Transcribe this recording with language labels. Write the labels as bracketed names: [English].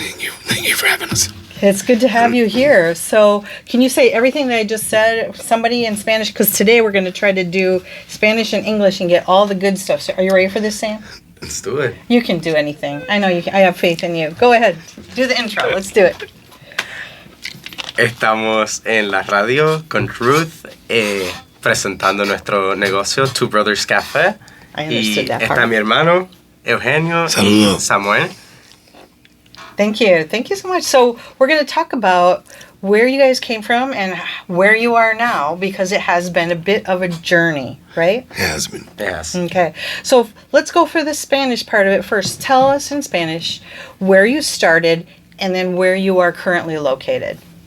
[English] Thank you for having us. It's good to have you here. So can you say everything that I just said, somebody in Spanish? Because today we're going to try to do Spanish and English and get all the good stuff. So are you ready for this, Sam? Let's do it. You can do anything. I know you can. I have faith in you. Go ahead. Do the intro. Let's do it. [Spanish] Estamos en la radio con Ruth presentando nuestro negocio Two Brothers Café. [English] I understood that [Spanish] está [English] part. [Spanish] mi hermano Eugenio y Samuel. [English] Thank you. Thank you so much. So we're going to talk about where you guys came from and where you are now, because it has been a bit of a journey, right? It has been. Yes. Okay. So let's go for the Spanish part of it first. Tell us in Spanish where you started and then where you are currently located.